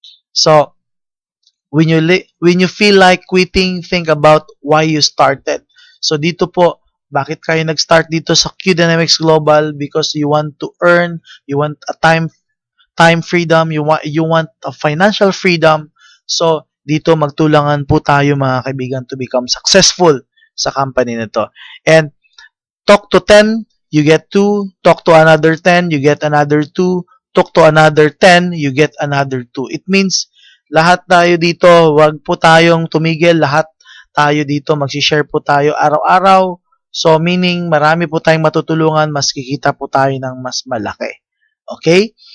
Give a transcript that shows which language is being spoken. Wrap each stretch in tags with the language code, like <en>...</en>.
<en>So, when you feel like quitting, think about why you started.</en> <tl>So, dito po, bakit kayo nag-start dito sa Q Dynamics Global?</tl> <en>Because you want to earn, you want a time freedom, you want a financial freedom.</en> <tl>So, dito magtulangan po tayo mga kaibigan</tl> <en>to become successful</en> <tl>sa company nito.</tl> <en>And talk to 10, you get 2. Talk to another 10, you get another 2. Talk to another 10, you get another 2.</en> <tl>It means, lahat tayo dito, wag po tayong tumigil. Lahat tayo dito, magsishare po tayo araw-araw. So, meaning, marami po tayong matutulungan, mas kikita po tayo ng mas malaki. Okay?</tl>